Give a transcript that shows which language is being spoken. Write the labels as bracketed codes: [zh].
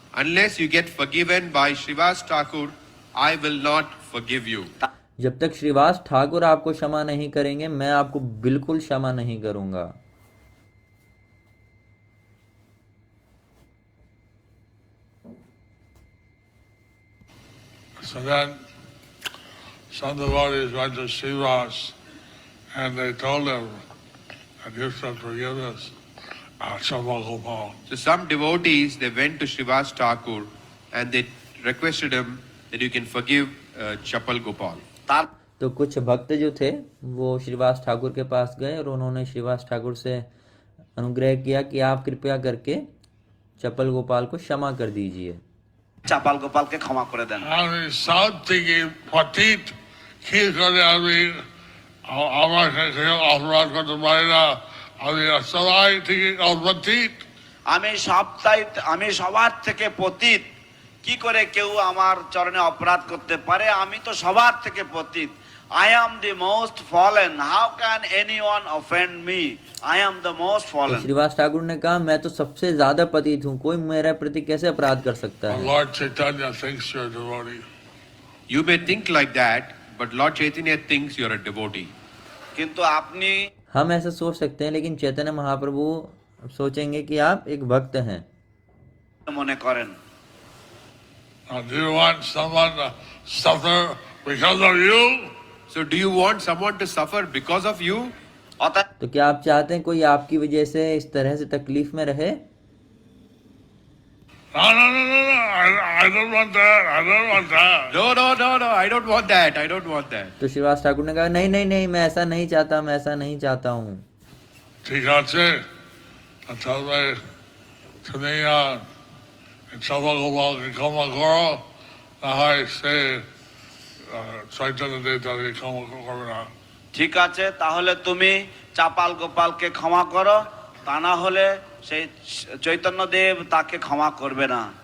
[en] Unless you get forgiven by Srivas Thakur, I will not forgive you. [hi] जब तक श्रीवास ठाकुर आपको क्षमा नहीं करेंगे, मैं आपको बिल्कुल क्षमा नहीं करूंगा। [en] So then some devotees went to Srivas and they told him that you should forgive us. So some devotees, they went to Srivas Thakur and they requested him that you can forgive Chapal Gopal. [bn] তার [hi] तो कुछ भक्त जो थे वो श्रीवास ठाकुर के पास गए और उन्होंने श्रीवास ठाकुर से अनुग्रह किया कि आप कृपया करके चपल गोपाल को क्षमा कर दीजिए। [bn] চাপাল গোপালকে ক্ষমা করে দেন। আমি সব থেকে পতিত কি করে আমি আমার কাছে অপরাধ করতে পারি না, আমি সবাই থেকে অপতিত। আমি সবার থেকে পতিত, কি করে কেউ আমার চরণে অপরাধ করতে পারে? আমি তো সবার থেকে পতিত। [en] I am the most fallen. How can anyone offend me? I am the most [hi] तो [en] fallen. [hi] श्रीवास ठाकुर ने कहा मैं तो सबसे ज्यादा पतित हूँ, कोई मेरे प्रति कैसे अपराध कर सकता है। [en] Lord Chaitanya thinks you're a devotee. You may think like that, but Lord Chaitanya thinks you're a devotee. [bn] কিন্তু আপনি [hi] हम ऐसा सोच सकते हैं, लेकिन चैतन्य महाप्रभु सोचेंगे कि आप एक भक्त हैं। [bn] মনে করেন [en] Do you want someone to suffer because of you? So do you want someone to suffer because of you? [bn] অর্থাৎ [hi] तो क्या आप चाहते हैं कोई आपकी वजह से इस तरह से तकलीफ में रहे? [en] No. I don't want that. I don't want that. No. I don't want that. I don't want that. [hi] तो श्रीवास ठाकुर ने कहा नहीं, मैं ऐसा नहीं चाहता, मैं ऐसा नहीं चाहता हूँ। [bn] ঠিক আছে, তাহলে তুমি চপল গোপালকে ক্ষমা করো, না হয় সে চৈতন্য দেব তাকে ক্ষমা করবে না। ঠিক আছে, তাহলে তুমি চাপাল গোপালকে ক্ষমা করো, তা না হলে সেই চৈতন্যদেব তাকে ক্ষমা করবে না।